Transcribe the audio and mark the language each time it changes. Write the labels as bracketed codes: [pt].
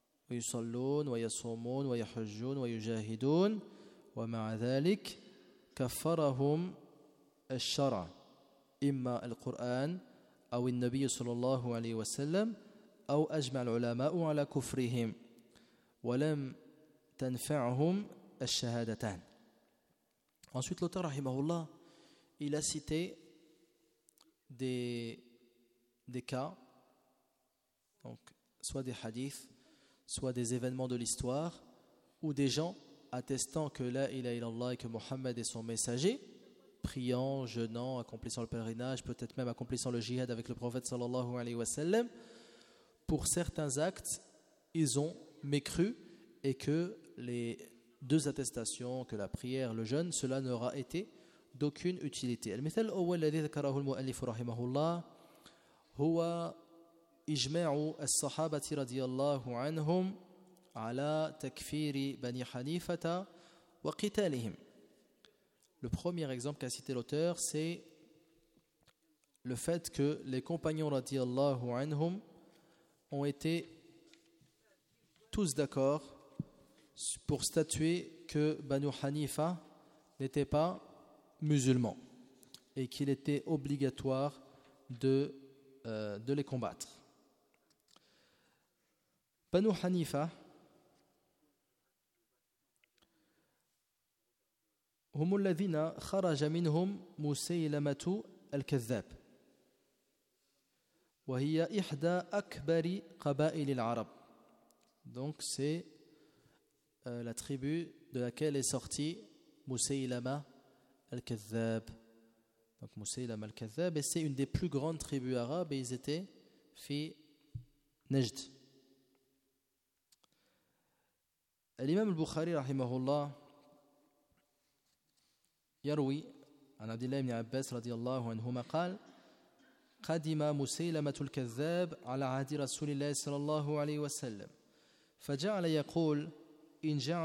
[ar] ويصلون ويصومون ويحجون ويجاهدون ومع ذلك كفرهم الشرع إما القرآن أو النبي صلى الله عليه وسلم أو أجمع العلماء على كفرهم ولم تنفعهم الشهادتان. [fr] Ensuite l'auteur rahimahullah, il a cité des cas, donc soit des hadiths, soit des événements de l'histoire où des gens attestant que la ilaha illallah et que Mohammed est son messager, priant, jeûnant, accomplissant le pèlerinage, peut-être même accomplissant le jihad avec le prophète sallallahu alayhi wa sallam, pour certains actes ils ont mécru et que les deux attestations, que la prière, le jeûne, cela n'aura été d'aucune utilité. [ar] المثال الأول الذي ذكره المؤلف رحمه الله هو إجماع الصحابة رضي الله عنهم على تكفير بني حنيفة وقتالهم. [fr] Le premier exemple qu'a cité l'auteur, c'est le fait que les compagnons radiallahu anhum ont été tous d'accord pour statuer que Banu Hanifa n'était pas musulman et qu'il était obligatoire de les combattre. [ar] Banu Hanifa, هم الذين خرج منهم مسيلمة الكذاب وهي إحدى أكبر قبائل العرب. [fr] Donc c'est la tribu de laquelle est sorti Musaylama al-Kadhab. Donc Musaylama al-Kadhab, et c'est une des plus grandes tribus arabes, et ils étaient fi Najd. [ar] L'imam al-Bukhari rahimahullah يروي عن عبد الله بن عباس رضي الله عنهما قال قدم مسيلمة الكذاب على عهد رسول الله صلى الله عليه وسلم فجعل يقول إن